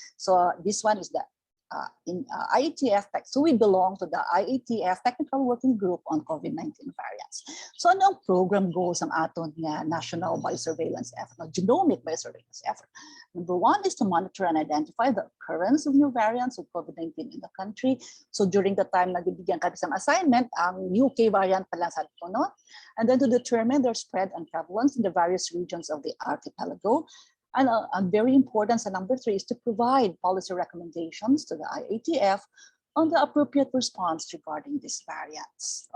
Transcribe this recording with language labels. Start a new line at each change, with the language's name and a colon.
English: So this one is the IATF, so we belong to the IATF Technical Working Group on COVID-19 variants.
Hiligaynon: So ano ang program goals ng aton nga national biosurveillance effort, genomic biosurveillance effort?
English: Number one is to monitor and identify the occurrence of new variants of COVID-19 in the country. So during the time
Filipino: na bibigyan kami ng assignment, ang UK variant pala sa ito, no?
English: And then to determine their spread and prevalence in the various regions of the archipelago. And very important, sa number 3 is to provide policy recommendations to the IATF on the appropriate response regarding these variants.